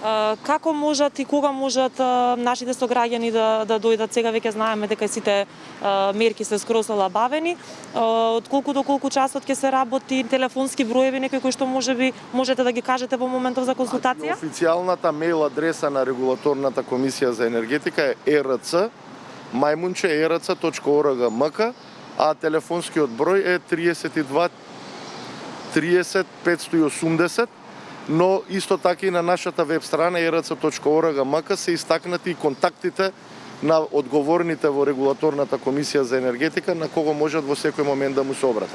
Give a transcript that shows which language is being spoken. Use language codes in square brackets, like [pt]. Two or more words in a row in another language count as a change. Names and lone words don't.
[mk] Како можат и кога можат нашите сограѓани да дојдат? Сега веќе знаеме дека сите мерки се скроз олабавени. Од колку до колку часот ќе се работи? Телефонски броеви некои кои што можете да ги кажете во моментов за консултација? Официјалната мејл адреса на регулаторната комисија за енергетика е rc@erc.org.mk, а телефонскиот број е 32 30 580, но исто така и на нашата веб страна erc.org.mk се истакнати контактите на одговорните во регулаторната комисија за енергетика на кого можат во секој момент да му се обратат.